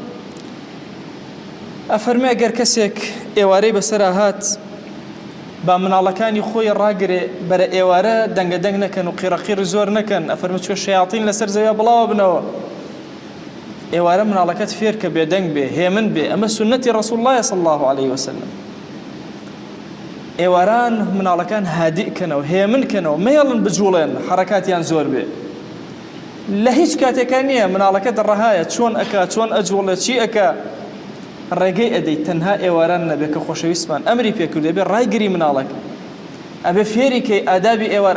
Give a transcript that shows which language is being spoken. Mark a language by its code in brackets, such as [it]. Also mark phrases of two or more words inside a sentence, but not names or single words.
[ckb] ئەفەرمێ ئەگەر کەسێک ئێوارەی بەسەرا هات با مناڵەکانی خۆی ڕاگرێ بەرە ئێوارە دەنگە دەنگ نەکەن و قیڕەقیر زۆر نەکەن. ئەفەرمێ چوە شەیاطین لەسەر زەویە بڵاوە بنەوە، ئێوارە مناڵەکەت فێر کە بێدەنگ بێ، هێمن بێ. ئەمە سنەتی ڕەسوول الله [ar] صلی الله عليه وسلم. [ckb] ئێواران مناڵەکان هادئکەنەوە، هێمنکەنەوە، مەیەڵن بجوڵێن، حەرەکاتیان زۆر بێ. لە هیچ کاتێکان نییە مناڵەکەت ڕەهایە چۆن ئەکا، چۆن ئەجوڵێت، چی ئەکا، ڕێگەی ئەدەی. تەنها ئێواران نەبێ کە خۆشەویستمان ئەمری پێکردو ئەبێ ڕایگری مناڵەک، ئەبێ فێریکەی ئادابی ئێوار.